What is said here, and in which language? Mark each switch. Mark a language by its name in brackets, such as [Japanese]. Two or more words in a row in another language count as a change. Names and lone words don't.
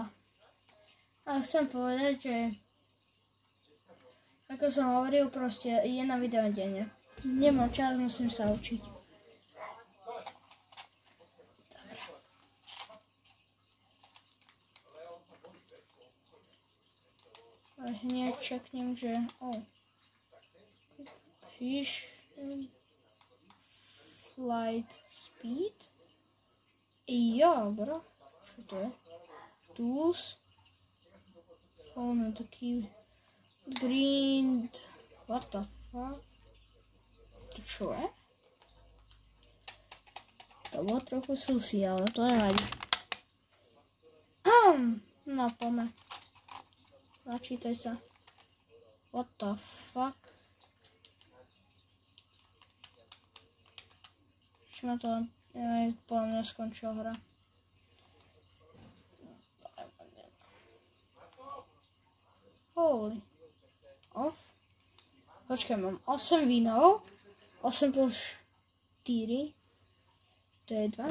[Slovak] Ale chcem povedať, že ako som hovoril, proste jedno video denne. Nemám čas, musím sa učiť. Dobre. Hneď čeknem, že... [English] Fish... Flight speed? [Slovak] Jo, bro. Čo to je? Tools? No taký... [English] Green... What the fuck? [Slovak] To čo je? To bolo trochu sushi, ale to nevadí. No, poďme. Načítaj sa. [English] What the fuck? [Slovak] Či ma to... podľa mňa skončila hra. Holy. Off. Počkaj, mám 8 vínov. 8 plus 4. To je 12.